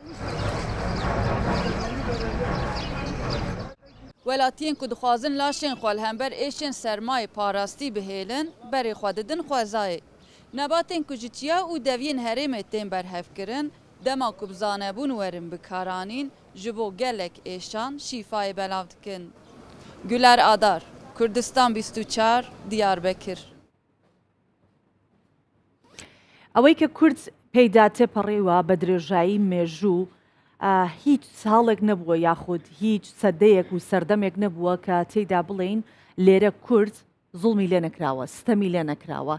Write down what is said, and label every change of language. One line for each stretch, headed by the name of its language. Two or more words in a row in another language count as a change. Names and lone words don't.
Kurdish: Welatiyên ku dixwazin laşên xwe li hember êşên sermayê parastî bihêlin berê xwe didin xwezayê. Nebatên ku ji çiya û deviyên herêmê tên berhevkirin dema ku bi zanebûn werin bikaranîn ji bo gelek êşan şîfayê belav dikin. Güler Adar, Kurdistan 24, Diyarbekir.
Central Kurdish: ئەوەی کە کورد پێیدا تێپەڕێوە بە درێژایی مێژوو هیچ ساڵێک نەبووە یاخود هیچ سەدەیەک و سەردەمێک نەبووە کە تێیدا بڵێن لێرە کورد زوڵمی لێ نەکراوە ستەمی لێ نەکراوە